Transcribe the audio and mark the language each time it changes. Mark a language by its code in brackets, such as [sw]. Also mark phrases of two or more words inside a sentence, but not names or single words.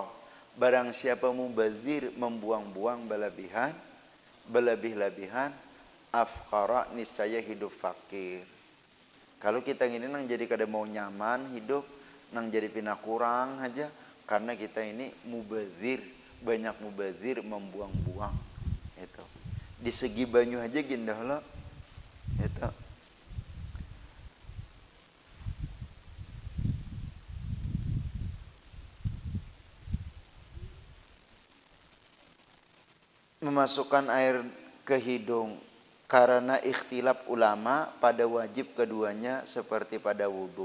[id] Barang siapa mubazir, membuang-buang berlebih-lebihan, afqara niscaya hidup fakir. [bjn] Kalau kita ini nang jadi kada mau nyaman hidup, nang jadi pina kurang aja karena kita ini mubazir, banyak mubazir membuang-buang. Itu. Di segi banyu aja gindah lo. Itu. [id] Memasukkan air ke hidung karena ikhtilaf ulama pada wajib keduanya seperti pada wudhu.